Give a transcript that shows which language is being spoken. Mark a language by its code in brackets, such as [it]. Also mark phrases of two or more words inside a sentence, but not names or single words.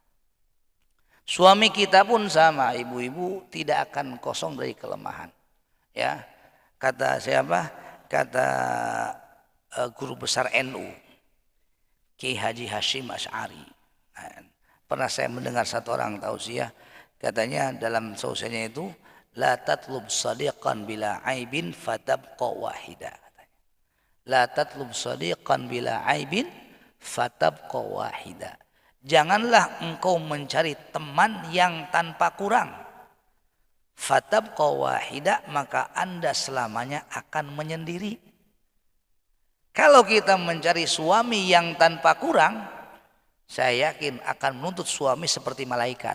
[id] Suami kita pun sama, ibu-ibu tidak akan kosong dari kelemahan. Ya. Kata siapa? Kata guru besar NU, Kiai Haji Hashim Asy'ari. Pernah saya mendengar satu orang tausiah, katanya dalam tausiahnya itu, [ar] لا تطلب صديقا بلا عيب فتبقى واحدا. لا تطلب صديقا بلا عيب فتبقى واحدا. [id] Janganlah engkau mencari teman yang tanpa kurang. [ar] فتبقى واحدا, [id] maka Anda selamanya akan menyendiri. Kalau kita mencari suami yang tanpa kurang, saya yakin akan menuntut suami seperti malaikat.